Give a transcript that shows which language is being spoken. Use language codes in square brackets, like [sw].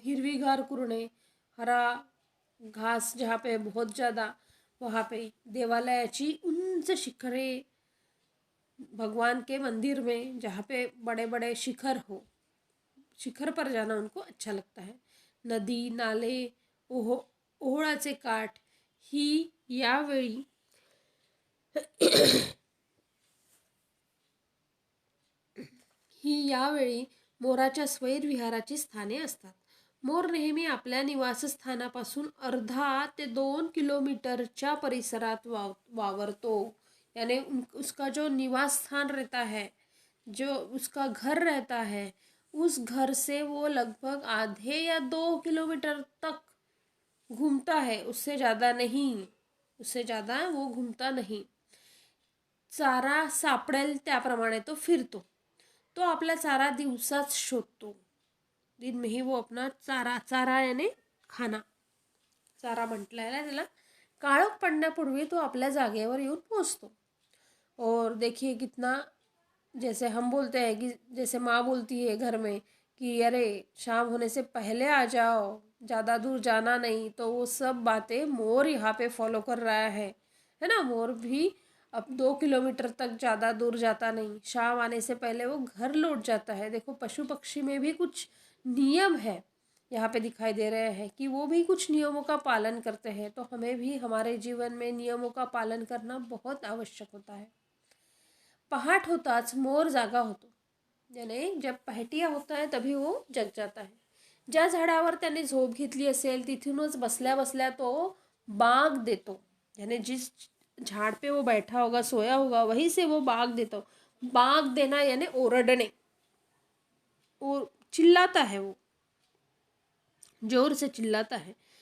[mr] हिरवीगार कुरणे, [hi] हरा घास जहाँ पे बहुत ज़्यादा, वहाँ पे. [mr] देवालयाची उंच शिखरे, [hi] भगवान के मंदिर में जहाँ पे बड़े बड़े शिखर हो, शिखर पर जाना उनको अच्छा लगता है. [mr] नदी नाले, ओहोळाचे काठ ही यावेळी मोराच्या स्वैरविहाराची स्थाने असतात. मोर नेहमी आपल्या निवासस्थानापासून 1.5 ते 2 किलोमीटरच्या परिसरात वावरतो. [hi] यानी उसका जो निवास स्थान रहता है, जो उसका घर रहता है, उस घर से वो लगभग आधे या 2 किलोमीटर तक घूमता है. उससे ज़्यादा वो घूमता नहीं. [mr] चारा सापडेल त्याप्रमाणे तो फिरतो. तो आपला चारा दिवसाच शोधतो. [hi] दिन में ही वो अपना चारा यानी खाना, [mr] चारा म्हटलं आहे त्याला. काळोख पडण्यापूर्वी तो आपल्या जागेवर येऊन पोहोचतो. [hi] और देखिए कितना, जैसे हम बोलते हैं कि जैसे माँ बोलती है घर में कि अरे शाम होने से पहले आ जाओ, ज़्यादा दूर जाना नहीं. तो वो सब बातें मोर यहाँ पे फॉलो कर रहा है ना. मोर भी अब 2 किलोमीटर तक ज़्यादा दूर जाता नहीं. शाम आने से पहले वो घर लौट जाता है. देखो पशु पक्षी में भी कुछ नियम है यहाँ पे दिखाई दे रहे हैं कि वो भी कुछ नियमों का पालन करते हैं. तो हमें भी हमारे जीवन में नियमों का पालन करना बहुत आवश्यक होता है. [mr] पहाट होताच मोर जागा होतो. [hi] यानी जब पहाटिया होता है तभी वो जग जाता है. [mr] ज्या झाडावर त्याने झोप घेतली असेल तिथूनच बसल्या बसल्या तो बाग देतो. [hi] यानी जिस झाड़ पे वो बैठा होगा, सोया होगा, वहीं से वो बाग देता हो. बाग देना यानी ओरडणे, और चिल्लाता है, वो जोर से चिल्लाता है.